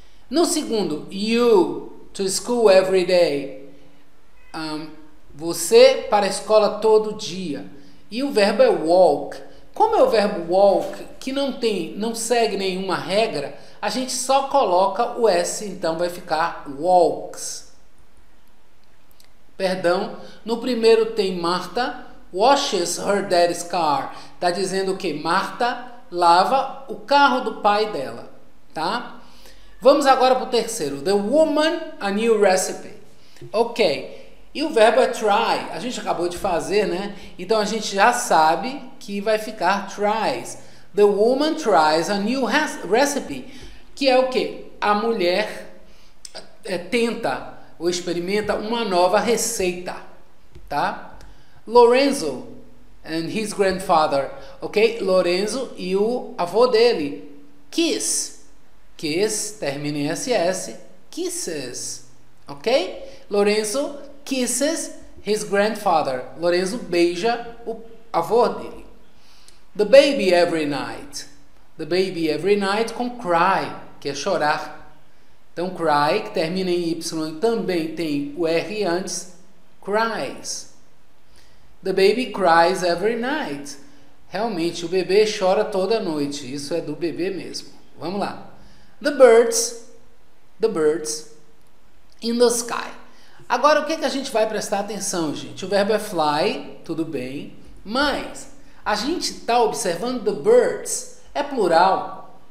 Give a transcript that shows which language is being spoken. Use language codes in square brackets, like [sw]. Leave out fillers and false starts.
[pt] No segundo, [en] you to school every day. [pt] Você para a escola todo dia. E o verbo é walk. Como é o verbo walk, que não segue nenhuma regra, a gente só coloca o S, então vai ficar walks. Perdão, no primeiro tem [en] Martha washes her daddy's car. [pt] Está dizendo que Martha lava o carro do pai dela, tá? Vamos agora para o terceiro. [en] The woman, a new recipe. [pt] Ok. E o verbo é try. A gente acabou de fazer, né? Então, a gente já sabe que vai ficar tries. [en] The woman tries a new recipe. [pt] Que é o quê? A mulher tenta ou experimenta uma nova receita, tá? [en] Lorenzo and his grandfather. [pt] Ok? Lorenzo e o avô dele. Kiss. Kiss, termina em SS. Kisses. Ok? [en] Lorenzo kisses his grandfather. [pt] Lorenzo beija o avô dele. [en] The baby every night. The baby every night com cry, [pt] que é chorar. Então, cry, que termina em Y, também tem o R antes. [en] Cries. The baby cries every night. [pt] Realmente, o bebê chora toda noite. Isso é do bebê mesmo. Vamos lá. [en] The birds in the sky. [pt] Agora, o que a gente vai prestar atenção, gente? O verbo é fly, tudo bem, mas a gente está observando the birds, é plural.